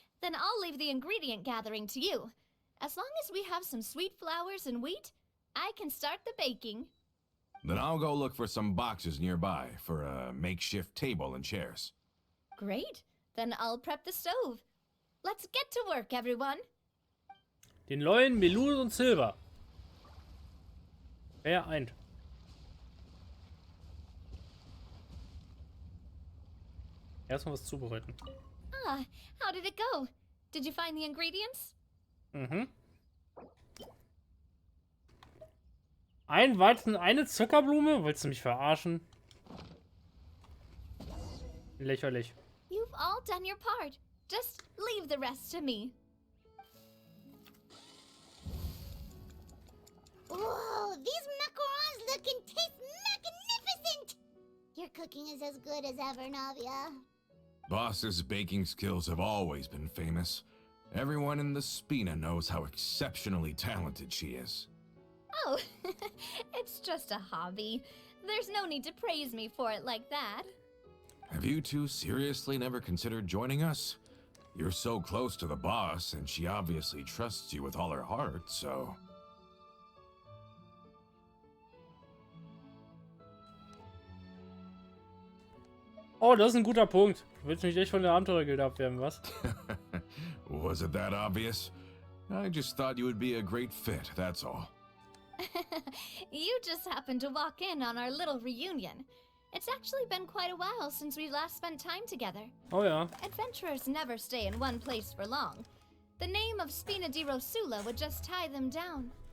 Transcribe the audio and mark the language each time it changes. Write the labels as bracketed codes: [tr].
[en] Then I'll leave the ingredient gathering to you. As long as we have some sweet flowers and wheat, I can start the baking. Then I'll go look for some boxes nearby for a makeshift table and chairs. Great. Then I'll prep the stove. Let's get to work, everyone. [de] Den Leuen, Melus und Silber. Wer eint? Erstmal was zubereiten. [en] Ah, how did it go? Did you find the ingredients? Mhm. [de] Ein Weizen, eine Zuckerblume? Willst du mich verarschen? Lächerlich. [en] You've all done your part. Just leave the rest to me. Whoa, these macarons look and taste magnificent! Your cooking is as good as ever, Navia. Boss's baking skills have always been famous. Everyone in the Spina knows how exceptionally talented she is. Oh, it's just a hobby. There's no need to praise me for it like that. Have you two seriously never considered joining us? You're so close to the boss, and she obviously trusts you with all her heart, so... [de] Oh, das ist ein guter Punkt. Du willst mich echt von der Abenteuergilde abwerben, was? [en] Was it that obvious? I just thought you would be a great fit, that's all. You just happened to walk in on our little reunion. It's actually been quite a while since we last spent time together. [de] Oh ja. [en] Adventurers never stay in one place for long. The name of Spina di Rosula would just tie them down.